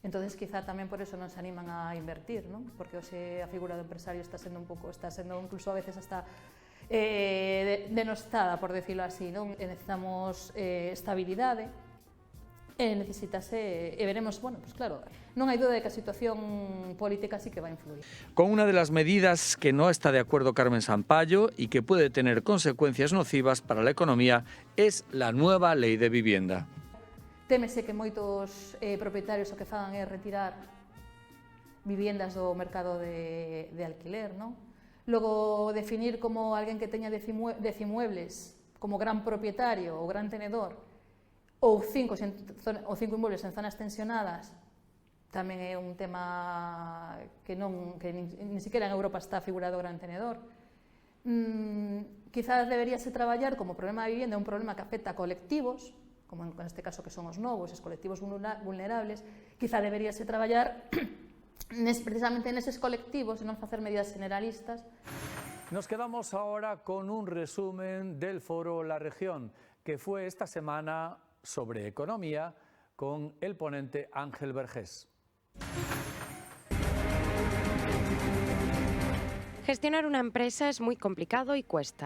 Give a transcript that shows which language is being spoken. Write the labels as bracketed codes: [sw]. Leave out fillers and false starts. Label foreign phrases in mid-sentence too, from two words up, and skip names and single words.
[gl] Entonces, quizá tamén por eso non se animan a invertir, non? Porque hoxe a figura do empresario está sendo incluso [es] a veces hasta denostada, por decirlo así, [gl] non? Necesitamos estabilidade, necesitase, e veremos, [es] bueno, pues claro, [gl] non hai duda de que a situación política [es] sí que va a influir. Con una de las medidas que no está de acuerdo Carmen Sampayo y que puede tener consecuencias nocivas para la economía es la nueva ley de vivienda. [gl] Témese que moitos propietarios o que fagan é retirar viviendas do mercado de alquiler, non? Logo, definir como alguén que teña 10 inmuebles como gran propietario ou gran tenedor ou 5 inmuebles en zonas tensionadas tamén é un tema que [es] ni siquiera [gl] en Europa está figurado gran tenedor. Quizás deberíase traballar como problema de vivienda un problema que afecta a colectivos, como en este caso que son os novos, os colectivos vulnerables, quizá deberíase traballar precisamente neses colectivos e non facer medidas generalistas. [es] Nos quedamos ahora con un resumen del foro La Región, que fue esta semana sobre economía con el ponente Ángel Vergés. Gestionar una empresa es muy complicado y cuesta.